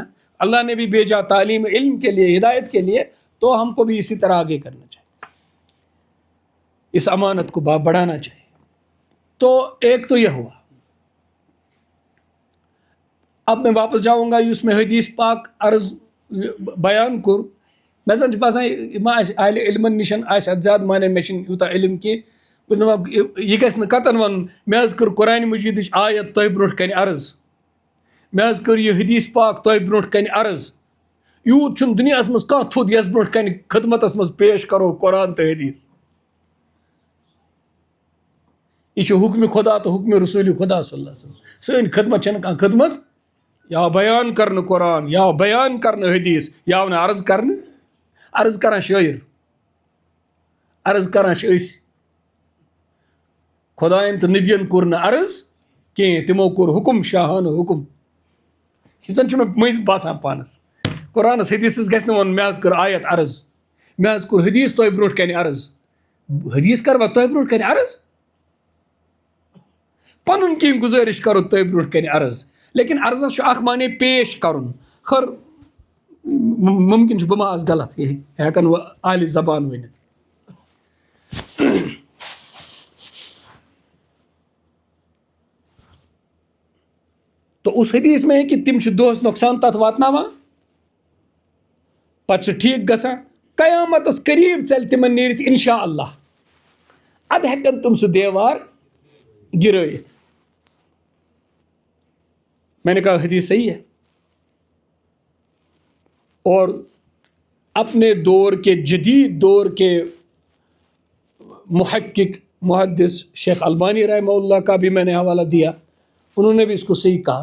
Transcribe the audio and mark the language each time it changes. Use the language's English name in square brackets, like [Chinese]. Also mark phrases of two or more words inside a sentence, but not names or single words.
[Urdu] اللہ نے بھی بھیجا تعلیم علم کے لیے, ہدایت کے لیے, تو ہم کو بھی اسی طرح آگے کرنا چاہیے, اس امانت کو بڑھانا چاہیے. تو ایک تو یہ ہوا. اب میں واپس جاؤں گا اس میں حدیث پاک عرض بیان کر. [Kashmiri] میں زن باسان ما اہل علم نشن زیادہ مانے مے یوتہ علم کی یہ گژھِ نہٕ کتن ون مے حظ کر قرآن مجیدٕچ آیت تۄہہِ برونٛٹھ کنہِ عرض, مے حظ کر یہ حدیث پاک تۄہہِ برونٛٹھ کنہِ عرض. یوٗت چھُنہٕ دُنیاہس منٛز کانٛہہ تھوٚد یس برونٛٹھ کنہِ خدمتس منٛز پیش کرو قرآن تہٕ حدیث. یہ چھُ حکمِ خدا تو حکمِ رسول خدا [Arabic] صلی اللہ علیہ وسلم. [Kashmiri] سٲنۍ خدمت چھنہٕ کانٛہہ خدمت یا بیان کرنہٕ قرآن یا بیان کرنہٕ حدیث یا نہٕ عرض کرنہٕ. عرض کران شٲعر, عرض کران چھِ أسۍ. خدایَن تہٕ نبیَن کوٚر نہٕ عرض کینٛہہ, تِمو کوٚر حکم شاہانہٕ حکم. یہِ زن چھُ مےٚ مٔنٛزۍ باسان پانس. قرآنس حدیثس گژھِ نہٕ وَنُن مےٚ حظ کٔر آیت عرض, مےٚ حظ کوٚر حدیث تۄہہِ برونٛٹھ کنہِ عرض. حدیث کروا تۄہہِ برونٛٹھ کنہِ عرض, پنُن کینٛہہ گُزٲرِش کرو تۄہہِ برونٛٹھ کنہِ عرض. لیکن عرضس چھُ اکھ معنی پیش کرُن. خٲر ممکن چھُ بہٕ ما آسہٕ غلط, یہِ ہٮ۪کن وۄنۍ اہلِ زبان ؤنِتھ. [Urdu] تو اس حدیث میں ہے کہ [Kashmiri] تم چھِ دۄہس نۄقصان تتھ واتناوان, پتہٕ چھُ ٹھیٖک گژھان, قیامتس قریٖب ژلہِ تِمن نیٖرِتھ [Arabic] انشاء اللہ. [Kashmiri] ادٕ ہٮ۪کن تِم سُہ دیوار گرٲیِتھ. [Urdu] میں نے کہا حدیث صحیح ہے. اور اپنے دور کے جدید دور کے محقق محدث شیخ البانی [Arabic] رحمہ اللہ [Urdu] کا بھی میں نے حوالہ دیا, انہوں نے بھی اس کو صحیح کہا.